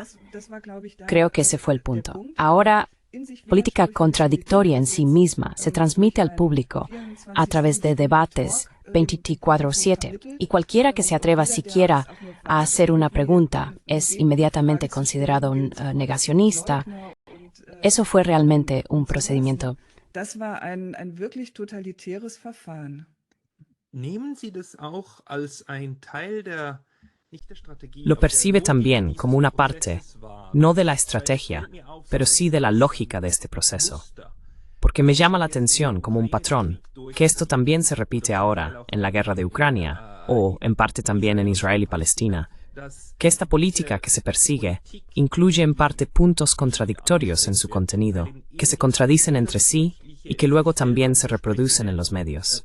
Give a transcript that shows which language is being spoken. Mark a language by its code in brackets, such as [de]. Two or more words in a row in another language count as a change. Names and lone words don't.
[es] Creo que ese fue el punto. Ahora, política contradictoria en sí misma se transmite al público a través de debates 24/7 y cualquiera que se atreva siquiera a hacer una pregunta es inmediatamente considerado un negacionista. Eso fue realmente un procedimiento. [de] Das war ein wirklich totalitäres Verfahren. Nehmen Sie das auch als ein Teil der [es] Lo percibe también como una parte, no de la estrategia, pero sí de la lógica de este proceso. Porque me llama la atención como un patrón, que esto también se repite ahora en la guerra de Ucrania, o en parte también en Israel y Palestina, que esta política que se persigue incluye en parte puntos contradictorios en su contenido, que se contradicen entre sí y que luego también se reproducen en los medios.